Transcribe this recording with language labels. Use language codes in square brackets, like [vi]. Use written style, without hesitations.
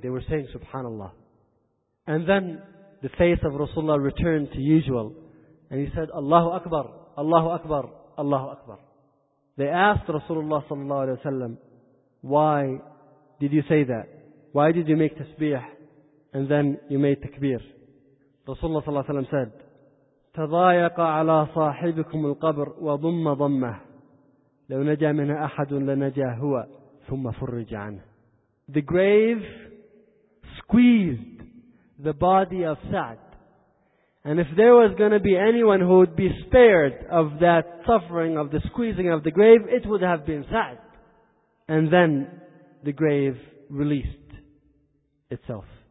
[en] They were saying Subhanallah. And then the face of Rasulullah returned to usual. And he said, Allahu Akbar, Allahu Akbar, Allahu Akbar. They asked Rasulullah sallallahu alayhi wa sallam, why did you say that? Why did you make tasbih and then you made takbir? [ar] Rasulullah sallallahu alayhi wa sallam said, تَضَايَقَ عَلَى صَاحِبِكُمُ الْقَبْرِ وَضُمَّ ضَمَّهُ لَوْ نَجَى مِنَا أَحَدٌ لَنَجَى هُوَ ثُمَّ فُرِّجَ عَنْهُ. [en] The grave squeezed the body of Sa'd. And if there was going to be anyone who would be spared of that suffering, of the squeezing of the grave, it would have been Sa'd. And then the grave released itself.